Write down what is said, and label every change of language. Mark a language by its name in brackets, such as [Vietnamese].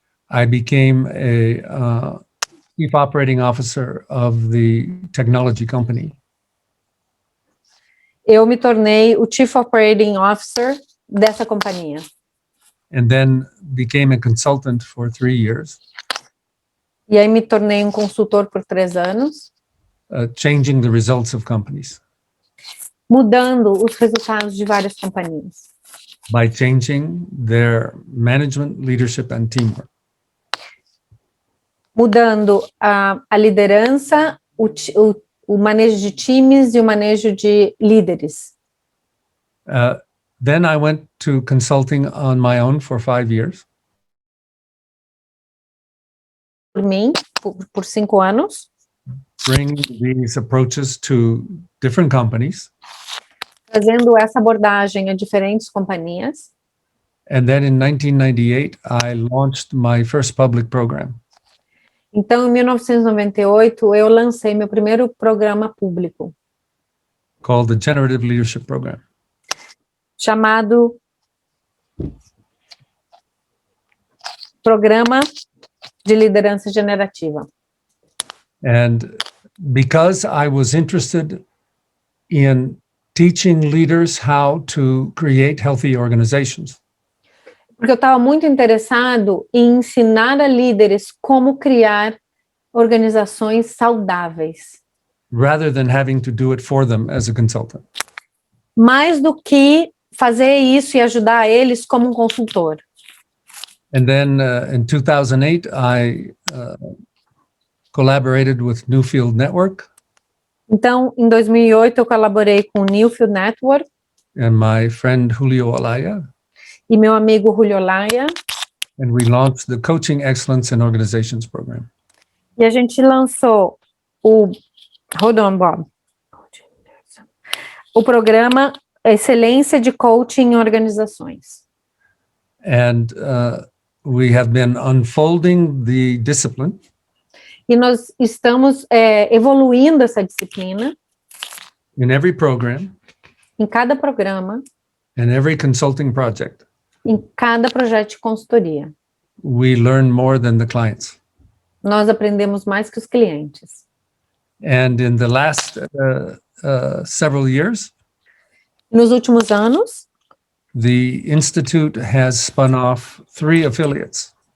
[English] I became a chief operating officer of the technology company. [Portuguese] eu me tornei o Chief Operating Officer dessa companhia. [English] And then became a consultant for 3 years, [Portuguese] E aí me tornei um consultor por 3 anos, [English] changing the results of companies [Portuguese] mudando os resultados de várias companhias, [English] by changing their management, leadership, and teamwork. [Portuguese] mudando a liderança, o manejo de times e o manejo de líderes. [English] Then I went to consulting on my own for 5 years. [Portuguese] Por mim, por 5 anos, [English] Bringing these approaches to different companies. [Portuguese] trazendo essa abordagem a diferentes companhias. [English] And then in 1998, I launched my first public program [Portuguese] Então, em 1998, eu lancei meu primeiro programa público, [English] called the Generative Leadership Program. [Portuguese] chamado Programa de Liderança Generativa. [English] And because I was interested in teaching leaders how to create healthy organizations, [Portuguese] Porque eu estava muito interessado em ensinar a líderes como criar organizações saudáveis, [English] rather than having to do it for them as a consultant. [Portuguese] mais do que fazer isso e ajudar eles como um consultor. [English] And then in 2008, I collaborated with Newfield Network [Portuguese] Então, em 2008, eu colaborei com o Newfield Network [English] and my friend Julio Olaya, [Portuguese] e meu amigo Julio Olaya, [English] and we launched the Coaching Excellence in Organizations program. [Portuguese] e a gente lançou [English] hold on, Bob. [Portuguese] O programa Excelência de Coaching em Organizações. [English] And we have been unfolding the discipline [Portuguese] E nós estamos evoluindo essa disciplina [English] in every program [Portuguese] em cada programa, [English] and every consulting project. [Portuguese] em cada projeto de consultoria. [English] We learn more than the clients. [Portuguese] Nós aprendemos mais que os clientes. [English] And in the last several years, [Portuguese] Nos últimos anos, [English] the Institute has spun off 3 affiliates.